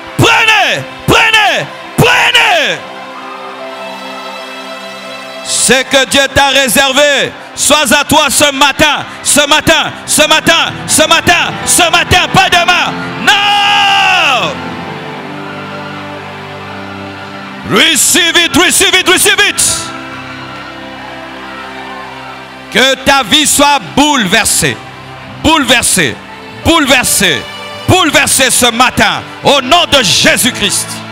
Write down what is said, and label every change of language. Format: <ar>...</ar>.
<fr>Prenez! Prenez! Prenez! Ce que Dieu t'a réservé, soit à toi ce matin, ce matin, ce matin, ce matin, ce matin, pas demain. Non!</fr> <en>Receive it, receive it, receive it.</en> <fr>Que ta vie soit bouleversée, bouleversée, bouleversée, bouleversée ce matin, au nom de Jésus-Christ.</fr>